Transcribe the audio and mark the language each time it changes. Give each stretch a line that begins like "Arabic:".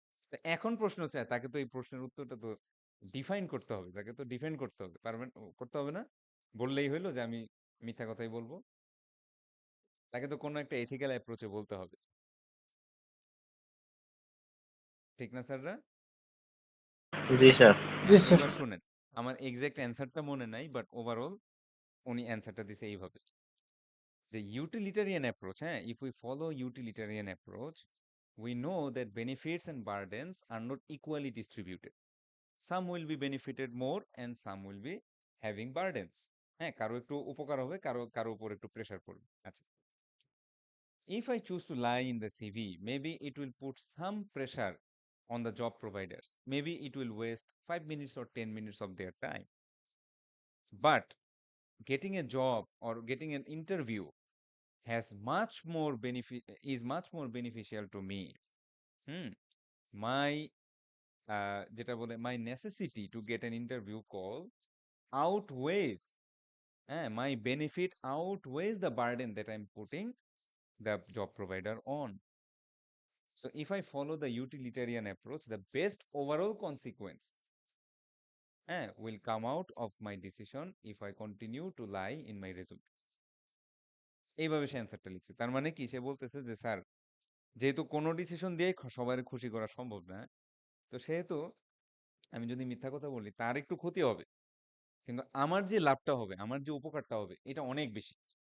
Bangla: তা এখন প্রশ্ন হচ্ছে তাকে তো এই প্রশ্নের উত্তরটা তো ডিফাইন করতে হবে, তাকে তো ডিফেন্ড করতে হবে, পারবেন? করতে হবে না, বললেই হইলো যে আমি মিথ্যা কথাই বলবো। তাকে তো কোনো একটা এথিক্যাল অ্যাপ্রোচে বলতে হবে, ঠিক না স্যাররা? জি স্যার। জি স্যার। এবার শুনেন, আমার এক্সাক্ট অ্যান্সারটা মনে নাই, বাট ওভারঅল উনি অ্যান্সারটা দিছে এইভাবে যে
English: utilitarian approach, if we follow utilitarian approach, we know that benefits and burdens are not equally distributed. Some will be benefited more and some will be having burdens.
Bangla: কারো একটু উপকার হবে, কারো উপর একটু প্রেশার পড়বে।
English: আচ্ছা, if I choose to lie in the CV, maybe it will put some pressure on the job providers. Maybe it will waste 5 minutes or 10 minutes of their time. But getting a job or getting an interview has much more benefit, is much more beneficial to me. My
Bangla: যেটা বলে
English: my necessity to get an interview call outweighs, my benefit outweighs the burden that I'm putting the job provider on. So if I follow the utilitarian approach, the best overall consequence will come out of my decision if I continue to lie in my resume.
Bangla: এইভাবে সে অ্যান্সারটা লিখছে। তার মানে কি, সে বলতেছে যে sir, যেহেতু কোনো ডিসিশন দিয়ে সবার খুশি করা সম্ভব না, তো সেহেতু আমি যদি মিথ্যা কথা বলি তার একটু ক্ষতি হবে, কিন্তু আমার যে লাভটা হবে, আমার যে উপকারটা হবে, এটা অনেক বেশি।